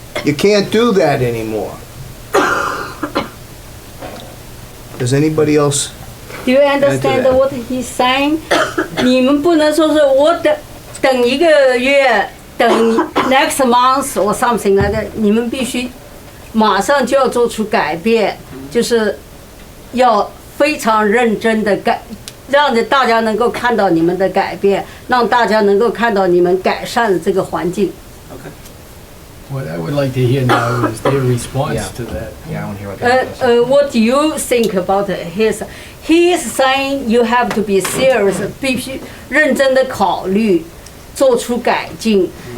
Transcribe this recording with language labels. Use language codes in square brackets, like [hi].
[en] You can't do that anymore. Does anybody else? Do you understand that. what he's saying? [zh] 你们不能说是我等一个月，等 [en] next month or something like that。 [zh] 你们必须马上就要做出改变，就是要非常认真的让大家能够看到你们的改变，让大家能够看到你们改善这个环境。 [en] What I would like to hear now is their response Yeah. to that. Yeah, I want to hear what they have to say. What do you think about his? He is saying you have to be serious， [zh] 必须认真的考虑，做出改进。